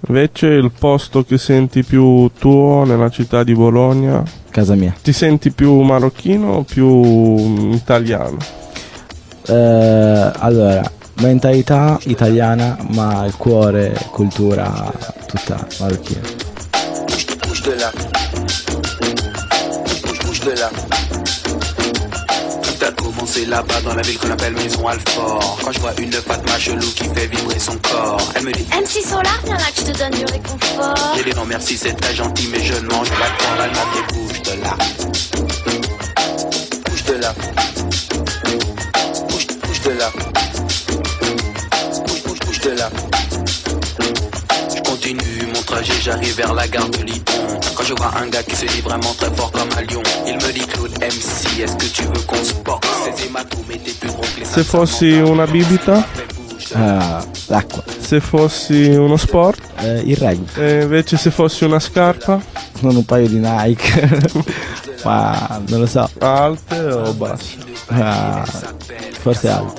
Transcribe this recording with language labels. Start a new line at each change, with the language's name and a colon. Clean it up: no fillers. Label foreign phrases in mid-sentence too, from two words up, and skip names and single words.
Italian: Invece il posto che senti più tuo nella città di Bologna? Casa mia. Ti senti più marocchino o più italiano? Allora, mentalità italiana, ma il cuore, cultura tutta marocchina.
French: Bouge de là. Bouge de là. Tout a commencé là-bas dans la ville qu'on appelle Maison Alfort. Quand je vois une Fatma chelou qui fait vibrer son corps, elle me dit MC Solar, viens là que je te donne du réconfort. j'ai dit non merci, c'est très gentil mais je ne mange pas de porc. Elle m'a fait bouge de là. Bouge de là. Bouge de là. Bouge de là. Je continue mon trajet, j'arrive vers la gare de Lyon. Quand je vois un gars qui se dit vraiment très fort comme un lion, il me dit Claude MC, est-ce que tu veux qu'on se boxe? Ces hématomes étaient plus gros que les
Italian: Se fossi una bibita? L'acqua. Se fossi uno sport? Il rugby. E invece se fossi una scarpa? Non un paio di Nike, ma non lo so. Alte o basse? Forse alto.